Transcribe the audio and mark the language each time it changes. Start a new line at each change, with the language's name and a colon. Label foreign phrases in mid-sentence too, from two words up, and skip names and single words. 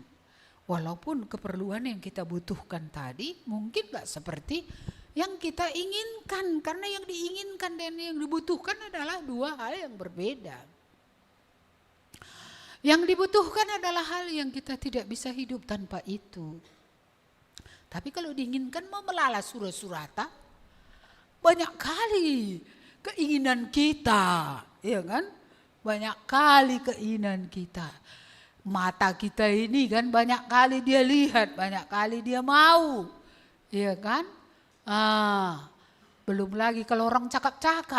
Indonesian: Walaupun keperluan yang kita butuhkan tadi mungkin gak seperti yang kita inginkan. Karena yang diinginkan dan yang dibutuhkan adalah dua hal yang berbeda. Yang dibutuhkan adalah hal yang kita tidak bisa hidup tanpa itu. Tapi kalau diinginkan mau
Batak Karo: melala surah-surata,
Indonesian: banyak kali keinginan kita, ya kan? Banyak kali keinginan kita. Mata kita ini kan banyak kali dia lihat, banyak kali dia mau. Iya kan? Belum lagi kalau orang cakap-cakap.